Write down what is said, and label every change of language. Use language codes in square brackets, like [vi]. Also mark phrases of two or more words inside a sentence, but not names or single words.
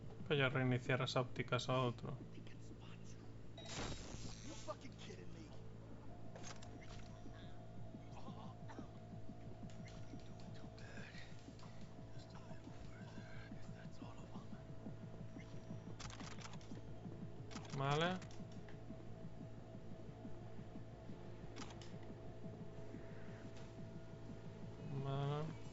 [gl] Voy a reiniciar as ópticas ao outro. [en] You fucking kidding me? [gl] Vale. Vale.